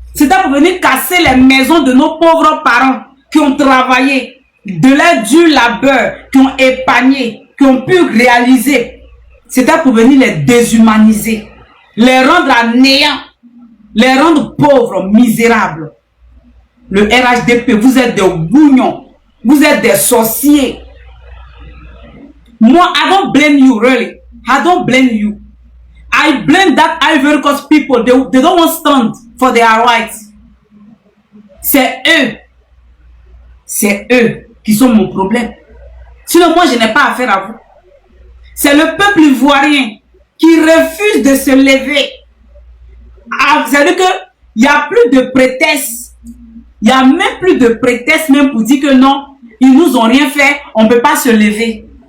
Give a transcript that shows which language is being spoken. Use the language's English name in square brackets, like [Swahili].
[French] C'était pour venir casser les maisons de nos pauvres parents qui ont travaillé de leur dur labeur, qui ont épargné, qui ont pu réaliser. C'était pour venir les déshumaniser, les rendre à néant, les rendre pauvres, misérables. Le RHDP, vous êtes des bougnons, vous êtes des sorciers. [English] Moi, I don't blame you, really. I don't blame you. I blame that Ivory Coast people. They don't want to stand for their rights. [French] C'est eux. C'est eux qui sont mon problème. Sinon, moi, je n'ai pas affaire à vous. C'est le peuple ivoirien qui refuse de se lever. C'est-à-dire qu'il n'y a plus de prétexte. Il n'y a même plus de prétexte même pour dire que non, ils nous ont rien fait, on ne peut pas se lever.